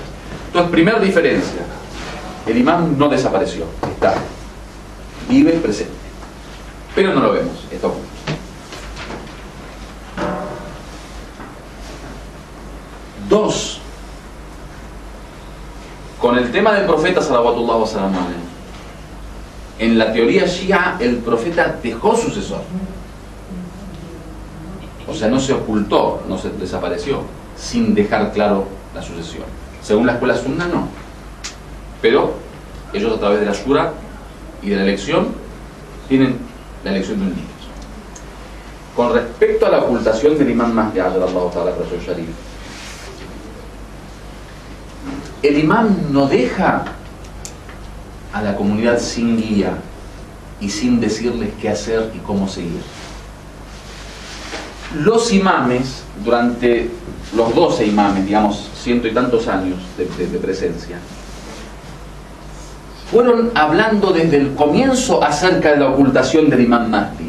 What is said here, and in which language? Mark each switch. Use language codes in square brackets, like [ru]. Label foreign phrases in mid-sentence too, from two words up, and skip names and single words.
[es] Entonces, primera diferencia, el imán no desapareció, está, vive presente, pero no lo vemos, está oculto. Dos, con el tema del profeta [ar] صلوات الله وسلام عليه, [es] en la teoría shia el profeta dejó sucesor, o sea, no se ocultó, no se desapareció sin dejar claro la sucesión. Según la escuela sunna no, pero ellos a través de la shura y de la elección tienen la elección de un líder. Con respecto a la ocultación del imán Mahdi [ar] عجل الله تعالى رسول شريف, [es] el imán no deja a la comunidad sin guía y sin decirles qué hacer y cómo seguir. Los imames, durante los 12 imames, digamos, 100 y tantos años de presencia, fueron hablando desde el comienzo acerca de la ocultación del imán Mahdi.